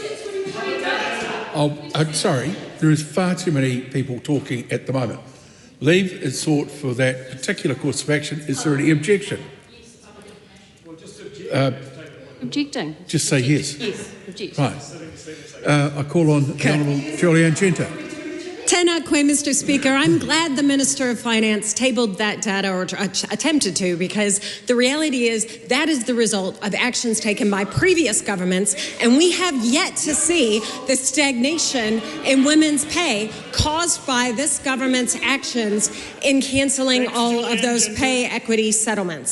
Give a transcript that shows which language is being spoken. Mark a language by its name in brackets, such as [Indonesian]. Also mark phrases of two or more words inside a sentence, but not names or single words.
[English] I'm sorry, there is far too many people talking at the moment. Leave is sought for that particular course of action. Is there any objection? Objecting. Just say yes. Yes, object. Right. I call on the Honourable Julianne Genter. [Māori] Tēnā koe, [English] Mr. Speaker. I'm glad the Minister of Finance tabled that data, or attempted to, because the reality is that is the result of actions taken by previous governments, and we have yet to see the stagnation in women's pay caused by this government's actions in cancelling all of those pay equity settlements.